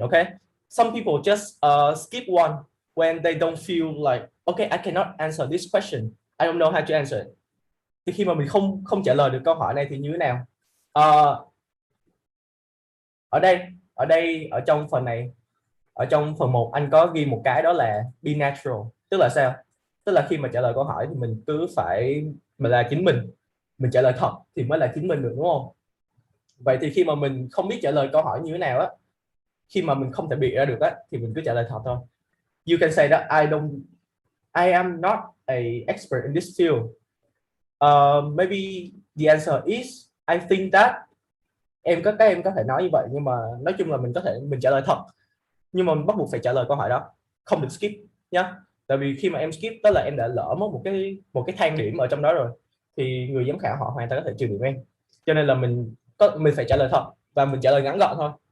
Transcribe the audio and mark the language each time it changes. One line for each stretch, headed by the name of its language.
English: Okay, some people just skip one when they don't feel like, okay, I cannot answer this question, I don't know how to answer it.
Vietnamese: Thì khi mà mình không trả lời được câu hỏi này thì như thế nào? Ở đây ở trong phần này, ở trong phần 1 anh có ghi một cái đó là
English: be natural.
Vietnamese: Tức là sao? Tức là khi mà trả lời câu hỏi thì mình cứ phải là chính mình trả lời thật thì mới là chính mình được, đúng không? Vậy thì khi mà mình không biết trả lời câu hỏi như thế nào á, khi mà mình không thể bịa ra được á, thì mình cứ trả lời thật thôi.
English: You can say that I am not a expert in this field. Maybe the answer is I think that.
Vietnamese: Em có thể nói như vậy, nhưng mà nói chung là mình trả lời thật, nhưng mà mình bắt buộc phải trả lời câu hỏi đó, không được skip nhá. Tại vì khi mà em skip đó là em đã lỡ mất một cái thang điểm ở trong đó rồi, thì người giám khảo họ hoàn toàn có thể trừ điểm em. Cho nên là mình phải trả lời thật và mình trả lời ngắn gọn thôi.